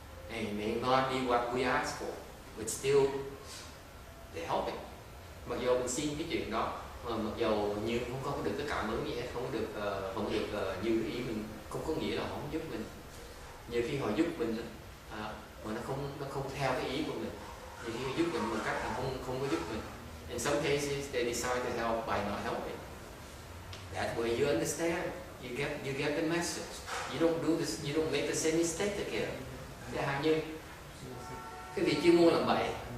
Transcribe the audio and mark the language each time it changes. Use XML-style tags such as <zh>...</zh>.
<en>And it may not be what we ask for, but still, they're helping.</en> <vi>Mặc dù mình xin cái chuyện đó, mà mặc dù như không có được cái cảm ứng gì hết, không được như cái ý mình, không có nghĩa là họ không giúp mình. Nhiều khi họ giúp mình mà nó không theo cái ý của mình. Nhiều khi họ giúp mình một cách là không có giúp mình.</vi> <en>In some cases, they decide to help by not helping. That way you understand. You get the message. You don't do this. You don't make the same mistake again.</en> <vi>Chẳng hạn như cái vị chuyên môn làm bậy.</vi>